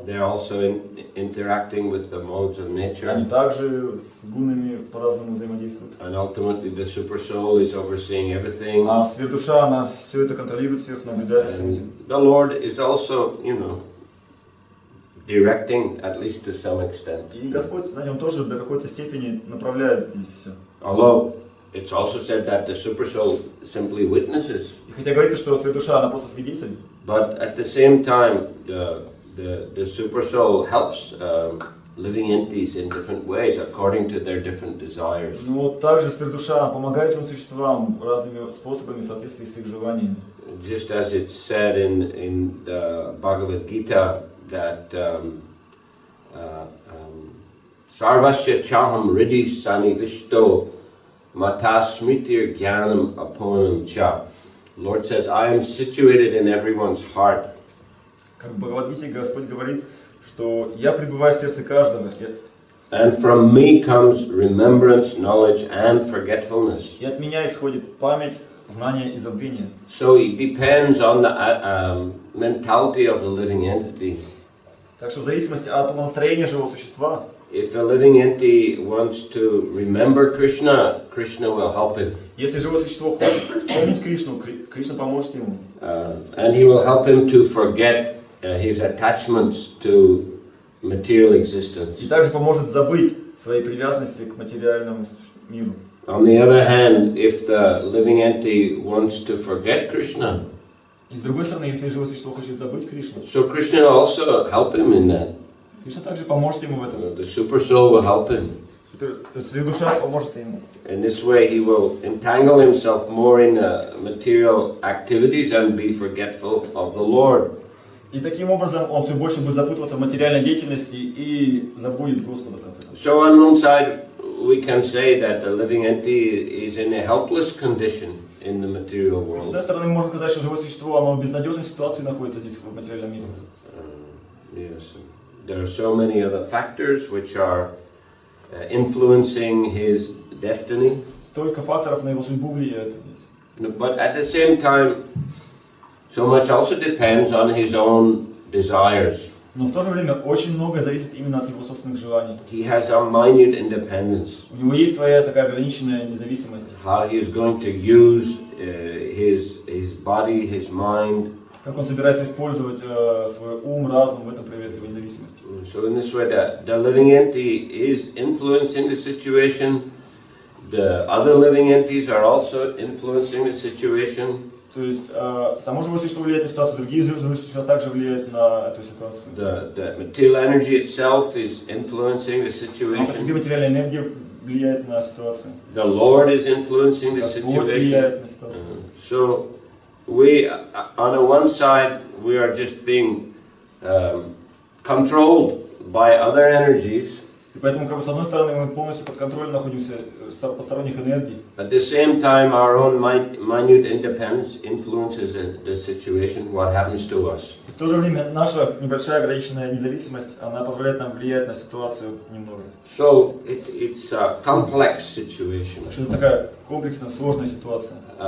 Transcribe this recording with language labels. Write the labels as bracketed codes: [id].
[en] They're also interacting with the modes of nature. [ru] Они также с гунами по-разному взаимодействуют. [en] And ultimately the super soul is overseeing everything. [ru] А сверхдуша, она все это контролирует, всех наблюдает за этим. [en] The Lord is also, you know, directing at least to some extent. [ru] И Господь, знаете, Он тоже до какой-то степени направляет здесь все. [en] Although it's also said that the super soul simply witnesses. [ru] И хотя говорится, что сверхдуша, она просто свидетель. [en] But at the same time, the super soul helps living entities in different ways according to their different desires. [ru] Но также сверхдуша помогает живым существам разными способами в соответствии с их желаниями. [en] Just as it's said in the Bhagavad Gita that [sa] Sarvasya Chaham Riddhi Sanivishto Mata Smritir Jnanam Aponam Cha. [en] Lord says, I am situated in everyone's heart. [ru] Как в Бхагавад-гите Господь говорит, что я пребываю в сердце каждого. [en] And from me comes remembrance, knowledge, and forgetfulness. [ru] И от меня исходит память, знание и забвение. [en] So it depends on the mentality of the living entity. [ru] Так что в зависимости от настроения живого существа, [en] if a living entity wants to remember Krishna, Krishna will help him. [ru] Если живое существо хочет помнить Кришну, Кришна поможет ему. [en] And he will help him to forget his attachments to material existence. [ru] И также поможет забыть свои привязанности к материальному миру. [en] On the other hand, if the living entity wants to forget Krishna, [ru] и с другой стороны, если живое существо хочет забыть Кришну, [en] so Krishna will also help him in that. [ru] Кришна также поможет ему в этом. [en] The super soul will help him. [ru] Душа поможет ему. [en] In this way, he will entangle himself more in material activities and be forgetful of the Lord. [ru] И таким образом он все больше будет запутываться в материальной деятельности и забудет Господа в конце концов. [en] So on one side, we can say that the living entity is in a helpless condition in the material world. [ru] С одной стороны, можно сказать, что живое существо, оно в безнадежной ситуации находится здесь в материальном мире. [en] Yes. There are so many other factors which are influencing his destiny. [ru] Столько факторов на его судьбу влияет. [en] But at the same time, so much also depends on his own desires. [ru] Но в то же время очень многое зависит именно от его собственных желаний. [en] He has a minute independence. [ru] У него есть своя такая ограниченная независимость. [en] How he is going to use his body, his mind. [ru] Как он собирается использовать свой ум, разум, в этом проявляется его независимость. [en] So in this way, the living entity is influencing the situation. The other living entities are also influencing the situation. [ru] То есть само живое существо влияет на ситуацию, другие живые существа также влияют на эту ситуацию. [en] The material energy itself is influencing the situation. [ru] По себе материальная энергия влияет на ситуацию. [en] The Lord is influencing the [ru] Господь влияет на [en] situation. [ru] ситуацию. [en] So we, on the one side, we are just being controlled by other energies. [ru] И поэтому, как бы, с одной стороны, мы полностью под контролем находимся посторонних энергий. [en] At the same time, our own minute independence influences the situation, what happens to us. [ru] И в то же время наша небольшая ограниченная независимость, она позволяет нам влиять на ситуацию немного. [en] So it's a complex situation. [ru] Так что это такая комплексная, сложная ситуация.